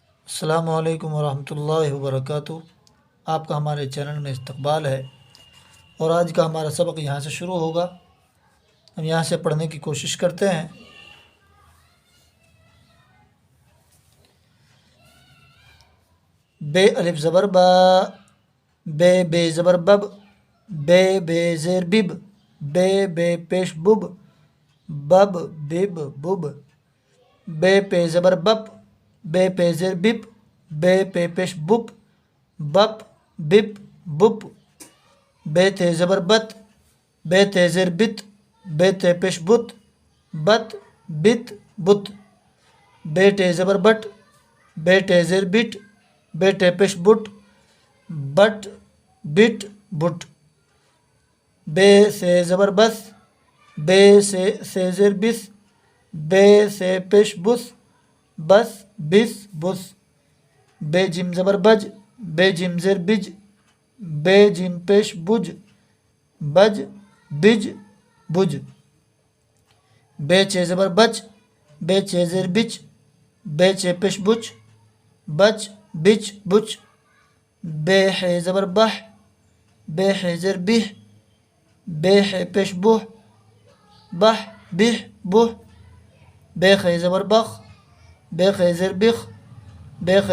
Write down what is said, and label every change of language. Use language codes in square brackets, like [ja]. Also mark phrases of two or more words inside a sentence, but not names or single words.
[ar] السلام علیکم ورحمۃ اللہ وبرکاتہ۔ [ur] آپ کا ہمارے چینل میں استقبال ہے، اور آج کا ہمارا سبق یہاں سے شروع ہوگا۔ ہم یہاں سے پڑھنے کی کوشش کرتے ہیں۔ بے الف زبر با، بے زبر بب، بے زیر بب، بے پیش بب، بب بب بب، بے پے زبر بپ، بے پے زیر بپ، بے پے پیش بپ، بپ بپ بپ، بے تے زبر بت، بے تے زیر بت، بے تے پیش بت، بت بت بت، بے ٹے زبر بٹ، بے ٹے زیر بٹ، بے ٹے پیش بٹ، بٹ بٹ بٹ، بے سے زبر بس، بے سے زیر بس، بے سے پیش بس، بس بس بس، بے جیم زبر بج، بے جیم زیر بج، بے جیم پیش بج، بج بج بج، بے چے زبر بچ، بے چے زیر بچ، بے چے پیش بچ، بچ بچ بچ، بے ہے زبر بح، بے ہے زیر بہ، بے ہے پیش بہ، بح بہ بہ، بے خے زبر بخ، بے خے زیر بخ، بے خے